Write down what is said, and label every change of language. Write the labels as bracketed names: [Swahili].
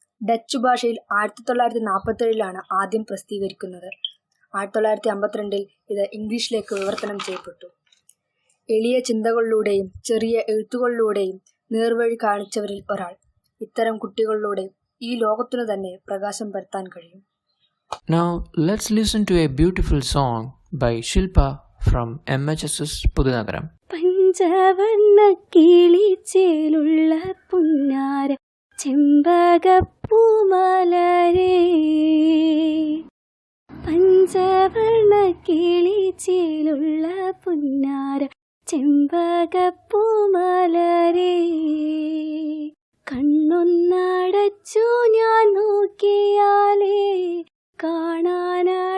[Malayalam] Dutch ഭാഷയിൽ 1947 ആദ്യം പ്രസിദ്ധീകരിക്കുന്നത്. 1952 ഇത് ഇംഗ്ലീഷിലേക്ക് വിവർത്തനം ചെയ്യപ്പെട്ടു. എളിയ ചിന്തകളിലൂടെയും ചെറിയ എഴുത്തുകളിലൂടെയും നേർവഴി കാണിച്ചവരിൽ ഒരാൾ. ഇത്തരം കുട്ടികളിലൂടെ ഈ ലോകത്തിനു തന്നെ പ്രകാശം പരത്താൻ കഴിയും. [English] Now let's listen to a beautiful song by Shilpa from MHSS Pudunagaram. [Malayalam] പഞ്ചവർണ്ണ കിളിച്ചേലുള്ള പുന്നാര ചെമ്പകപ്പൂമലരേ, പഞ്ചവർണ്ണ കിളിച്ചേലുള്ള പുന്നാര ചെമ്പകപ്പൂമലരേ, കണ്ണൊന്നടച്ചു ഞാൻ നോക്കിയാലേ കാണാനഴകുള്ളോളെ,